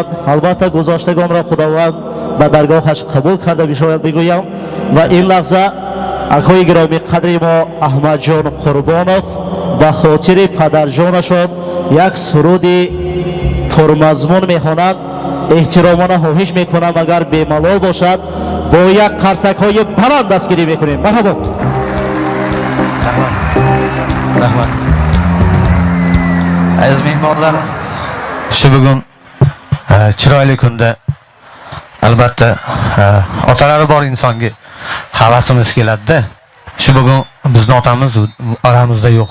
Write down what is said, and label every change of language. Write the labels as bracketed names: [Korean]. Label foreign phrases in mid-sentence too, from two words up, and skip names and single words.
[Tajik] البته گذاشتگان را خداوند به درگاهش قبول کرده بشاید بگویم و این لحظه اکای گرامی قدر ما احمد جان قربانov به خاطر پدر جانشان یک سرودی پرمضمون میخوانند احترامانه خواهش میکنم اگر بی‌ملال باشد با یک قرصک های بلند دستگیری میکنیم مرحبا [Uzbek] Rahmat. Aziz mehmonlar, shu bugun chiroyli kunda albatta otalari bor insonga havasimiz keladi-da. Shu bugun bizning otamiz oramizda yo'q.